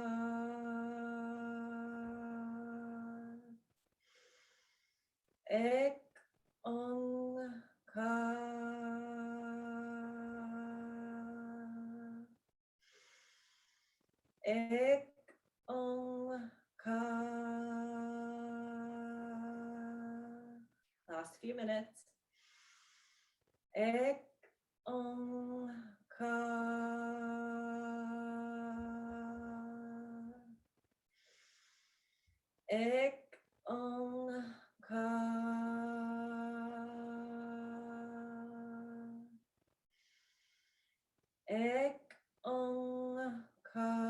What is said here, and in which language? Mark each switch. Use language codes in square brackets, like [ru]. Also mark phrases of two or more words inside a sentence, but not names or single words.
[pa] Ek ong ka. Ek ong ka. [en] Last few minutes. [pa] Ek ong ka. Ek ong ka. Ek ong ka.